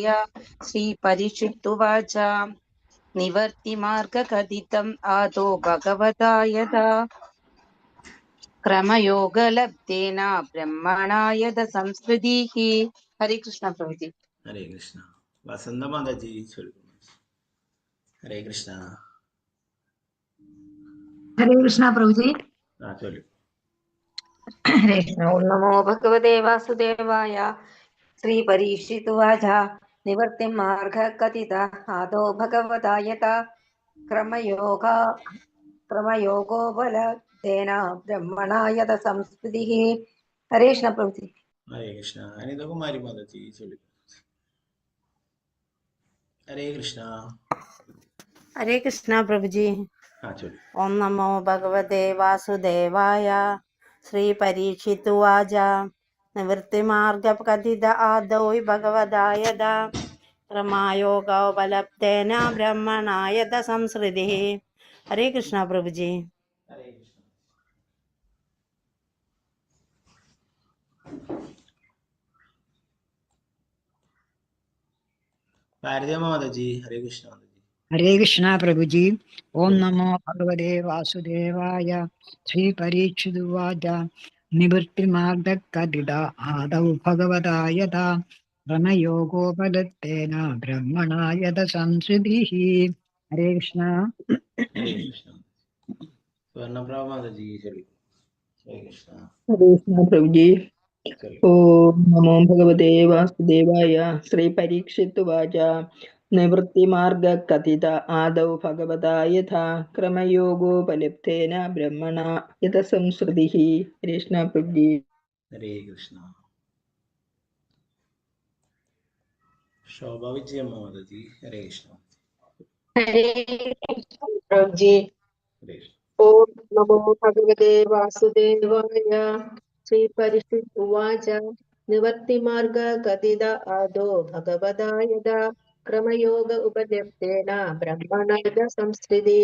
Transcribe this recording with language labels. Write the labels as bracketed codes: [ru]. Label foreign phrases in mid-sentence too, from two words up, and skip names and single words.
[sa] श्री परीक्षितुवाच निवर्तिमार्गकथितम् आदौ भगवता यदा क्रमयोगलब्धेन ब्रह्मणा यद संस्कृतिः. [hi] हरे कृष्ण प्रभु जी. हरे कृष्ण. वसंत माता जी चलो. हरे कृष्ण. हरे कृष्ण प्रभु जी. हाँ चलो. हरे कृष्ण. [sa] ओम नमो भगवते वासुदेवाय. श्री परीक्षितुवाच निवर्तिमार्ग कथिता आदौ भगवता यथा क्रमयोगोपलब्धेन ब्रह्मणा यद संस्कृतिः. [hi] हरे कृष्ण प्रभु जी. हरे कृष्ण. अनिता कुमारी माता जी चलो. हरे कृष्ण. हरे कृष्ण प्रभु जी. हाँ चलो. [sa] ओम नमो भगवते वासुदेवाय. श्री परीक्षितुवाच निवृत्तिमार्ग कथित आदौ भगवता यदा क्रमयोगोपलब्धेन ब्रह्मणा यद संस्कृतिः. [hi] हरे कृष्ण प्रभु जी. हरे कृष्ण. भारतीय माता जी हरे कृष्ण. माता जी हरे कृष्ण प्रभु जी. [sa] ओम नमो भगवते वासुदेवाय. श्री परीक्षितुवाच निवृत्तिमार्ग कथिता आदौ भगवता यथा क्रमयोगोपलब्धेन ब्रह्मणा यद संस्कृतिः. [hi] हरे कृष्ण. हरे कृष्ण. स्वर्णप्रभा माता जी चलो. हरे कृष्ण. हरे कृष्ण प्रभु जी. चलो. [sa] ओम नमो भगवते वासुदेवाय. श्री परीक्षितुवाच निवृत्तिमार्ग कथित आदौ भगवता यथा क्रमयोगोपलब्धेन ब्रह्मणा यद संस्कृतिः. [hi] कृष्ण प्रभु जी. हरे कृष्ण. शोभा विजय मोदी. हरे कृष्ण. हरे कृष्ण प्रभुजी. हरे कृष्ण. [sa] ओम नमो भगवते वासुदेवाय. श्री परिषत् उवाच निवर्तिमार्ग कथित आदो भगवतायत क्रमयोग उपलब्धेन ब्रह्मण संस्थिति.